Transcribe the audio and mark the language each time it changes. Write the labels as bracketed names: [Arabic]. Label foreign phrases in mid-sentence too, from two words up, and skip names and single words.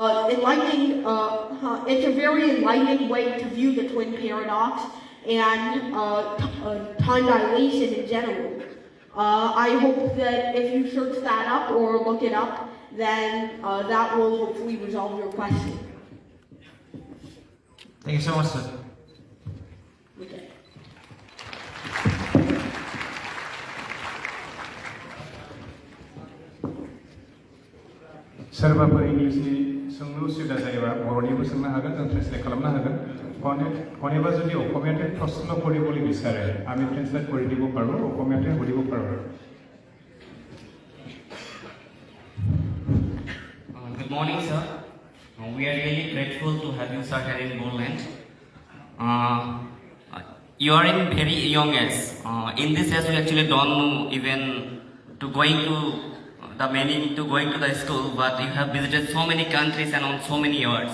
[English] It's a very enlightening way to view the twin paradox and time dilation in general. I hope that if you search that up or look it up, then that will hopefully resolve your question. Thank you so much, sir. Okay. [Bodo] सोरबाफोर इंग्लिशनि सोंलु सुबिदा जायोबा बर'निबो सोंनो हागोन, जों ट्रेन्सलेट खालामनो हागोन। कोनेबा जुदि [Assamese] অসমীয়াতে প্ৰশ্ন কৰিবলৈ বিচাৰে আমি ট্ৰেন্সলেট কৰি দিব পাৰোঁ, অসমীয়াতে সুধিব পাৰোঁ। [English] Good morning, sir. We are really grateful to have you, sir, here in Bodoland. You are in very young age. In this age, we actually don't know even to going to the meaning to going to the school, but you have visited so many countries and on so many years.